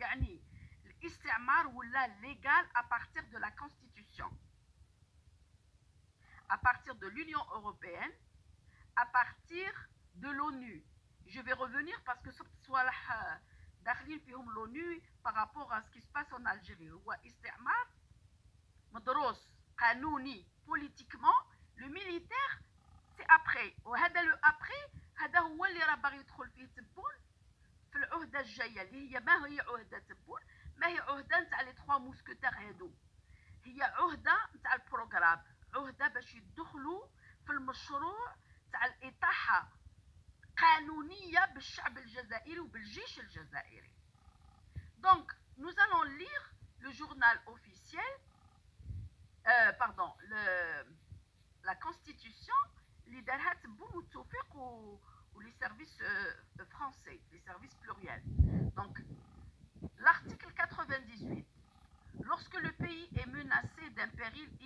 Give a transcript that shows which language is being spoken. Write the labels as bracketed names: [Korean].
[Arabic] يعني الاستعمار ولا [French] légal à partir de la Constitution, à partir de l'Union européenne, à partir de l'ONU. Je vais revenir parce que soit [Arabic] داخلين فيهم [French] l'ONU par rapport à ce qui se passe en Algérie. [Arabic] هو استعمار مدروس قانوني politiquement. [French] Le militaire c'est après، [Arabic] وهذا [French] le après [Arabic] هذا هو اللي راه باغي يدخل فيه تبون في العهده الجايه اللي هي ما هي عهده تبون، ما هي عهده نتاع لي 3 موسكتير هادو، هي عهده نتاع البروغرام، عهده باش يدخلوا في المشروع تاع الاطاحه قانونيه بالشعب الجزائري وبالجيش الجزائري. [French] Donc nous allons lire le journal officiel pardon la constitution [Arabic] اللي دارها تبون والتوفيق [French] les services français, les services pluriels. Donc, l'article 98. Lorsque le pays est menacé d'un péril